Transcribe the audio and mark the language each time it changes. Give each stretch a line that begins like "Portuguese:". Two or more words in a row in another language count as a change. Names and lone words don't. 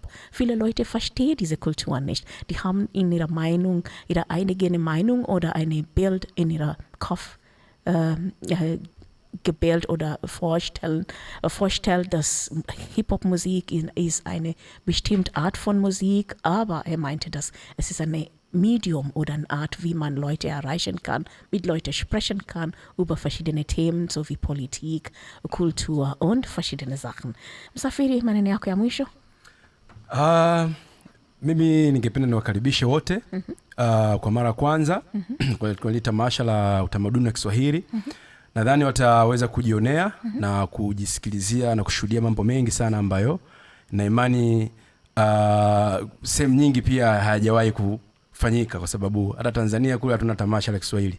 German: Viele Leute verstehen diese Kultur nicht. Die haben in ihrer Meinung, ihre eigene Meinung oder ein Bild in ihrer Kopf gebildet oder vorstellt, dass Hip-Hop-Musik ist eine bestimmte Art von Musik, aber meinte, dass es ist eine Medium oder eine Art, wie man Leute erreichen kann, mit Leuten sprechen kann über verschiedene Themen, so wie Politik, Kultur und verschiedene Sachen.
Swahili: Msafiri, maneno yako ya mwisho? Mimi ningependa niwakaribishe wote kwa mara kwanza kwa tamasha la utamaduni wa Kiswahili. Nadhani wataweza kujionea na kujisikilizia na kushuhudia mambo mengi sana ambayo na imani sehemu nyingi pia hajawahi kufanyika, kwa sababu hata Tanzania kule hatuna tamasha la Kiswahili.